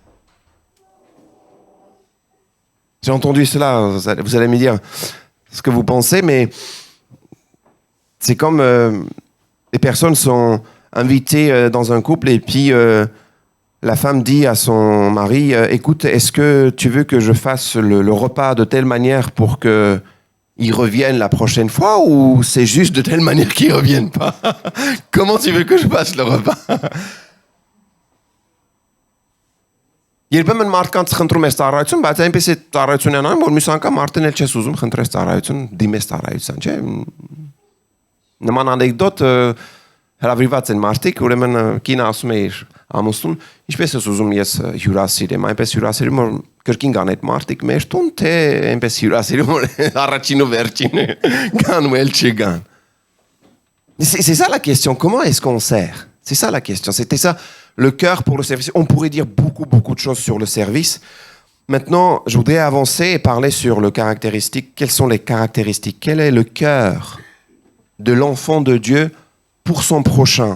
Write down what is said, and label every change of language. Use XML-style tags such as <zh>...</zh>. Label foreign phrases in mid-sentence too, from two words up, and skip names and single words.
<fr>J'ai entendu cela, vous allez me dire ce que vous pensez, mais c'est comme les personnes sont invitées dans un couple et puis la femme dit à son mari, écoute, est-ce que tu veux que je fasse le repas de telle manière pour qu'ils reviennent la prochaine fois ou c'est juste de telle manière qu'ils ne reviennent pas? Comment tu veux que je fasse le repas?</fr> <hy>Երբեմն մարդկանց խնդրում ես ծառայություն, բայց այնպես է ծառայություն անան, որ մյուս անգամ արդեն էլ չես ուզում խնդրես ծառայություն, դիմես ծառայության, չէ՞։ Նման անեկդոտ հրավիրված են մարդիկ, ուրեմն կինը ասում է իր ամուսնուն, ինչպես ես ուզում ես հյուրասիրեմ, այնպես հյուրասիրում որ կրկին կան այդ մարդիկ մեր տուն, թե այնպես հյուրասիրում որ առաջին ու վերջին կան ու էլ չգան։</hy> <fr>C'est ça la question, comment est-ce qu'on sert? C'est ça la question, c'était ça. Le cœur pour le service. On pourrait dire beaucoup de choses sur le service. Maintenant, je voudrais avancer et parler sur le caractéristique. Quelles sont les caractéristiques? Quel est le cœur de l'enfant de Dieu pour son prochain?</fr>